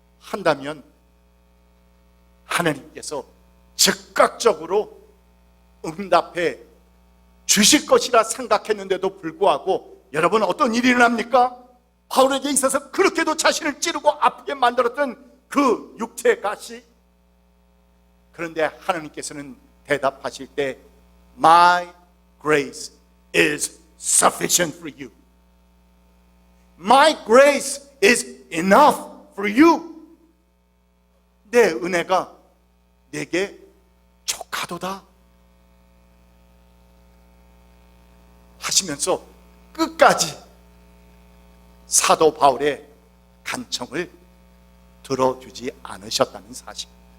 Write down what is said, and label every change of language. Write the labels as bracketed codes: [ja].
[ko] 한다면 하나님께서 즉각적으로 응답해 주실 것이라 생각했는데도 불구하고 여러분 어떤 일이 일어납니까? 바울에게 있어서 그렇게도 자신을 찌르고 아프게 만들었던 그 육체의 가시, 그런데 하나님께서는 대답하실 때 [en] My grace is sufficient for you. My grace is enough for you. [ko] 내 은혜가 내게 족하도다 하시면서 끝까지 사도 바울의 간청을 들어주지 않으셨다는 사실.